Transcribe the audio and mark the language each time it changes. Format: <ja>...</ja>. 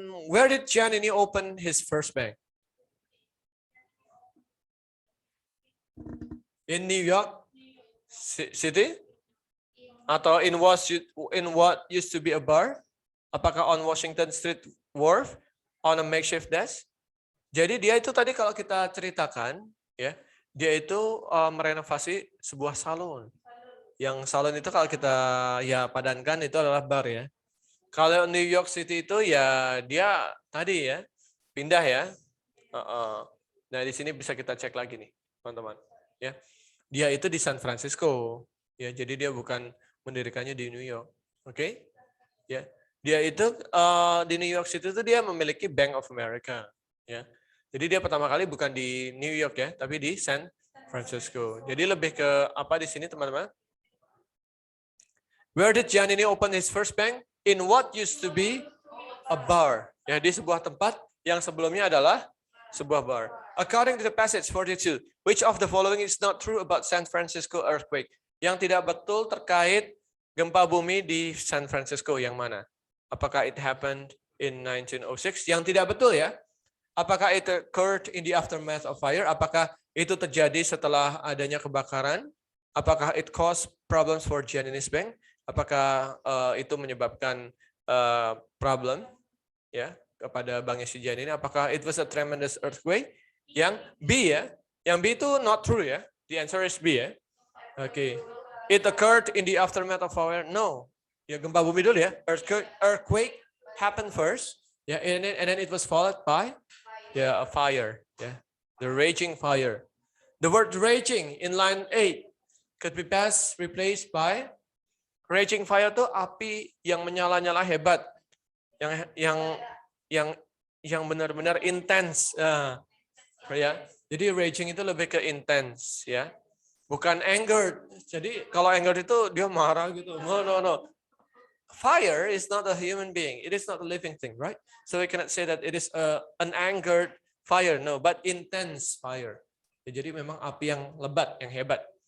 <en>Where did Giannini open his first bank? In New York City?</en> <id>Atau</id> <en>in what used to be a bar?</en> <id>Apakah</id> <en>on Washington Street Wharf? On a makeshift desk?</en> <id>Jadi dia itu tadi kalau kita ceritakan, ya, dia itu merenovasi sebuah salon. Yang salon itu kalau kita ya padankan itu adalah bar ya. Kalau New York City itu ya dia tadi ya pindah ya. Nah di sini bisa kita cek lagi nih teman-teman. Ya, dia itu di San Francisco. Ya, jadi dia bukan mendirikannya di New York. Oke? Ya, dia itu di New York City itu dia memiliki Bank of America. Ya, jadi dia pertama kali bukan di New York ya, tapi di San Francisco. Jadi lebih ke apa di sini teman-teman?</id> <en>Where did Giannini open his first bank? In what used to be a bar.</en> <id>Ya, di sebuah tempat yang sebelumnya adalah sebuah bar.</id> <en>According to the passage 42, which of the following is not true about San Francisco earthquake?</en> <id>Yang tidak betul terkait gempa bumi di San Francisco yang mana? Apakah</id> <en>it happened in 1906?</en> <id>Yang tidak betul ya. Apakah</id> <en>it occurred in the aftermath of fire?</en> <id>Apakah itu terjadi setelah adanya kebakaran? Apakah</id> <en>it caused problems for Giannini's bank?</en> <id>Apakah itu menyebabkan problem ya kepada banknya si Giannini? Apakah</id> <en>it was a tremendous earthquake?</en> <id>Yang B ya. Yang B itu</id> <en>not true</en> <id>ya.</id> <en>The answer is B</en> <id>ya. Oke.</id> <en>It occurred in the aftermath of fire? No.</en> <id>Ya gempa bumi dulu ya.</id> <en>Earthquake happened first. Ya, and then it was followed by a fire. Ya, the raging fire. The word raging in line 8 could be best replaced by raging fire</en> <id>itu api yang menyala-nyala hebat, yang benar-benar intens. Ya, jadi raging itu lebih ke intens ya. Bukan anger. Jadi kalau anger itu dia marah gitu. No.</id> <en>Fire is not a human being. It is not a living thing, right? So we cannot say that it is an angered fire. No, but intense fire.</en> <id>Jadi memang api yang lebat, yang hebat.</id>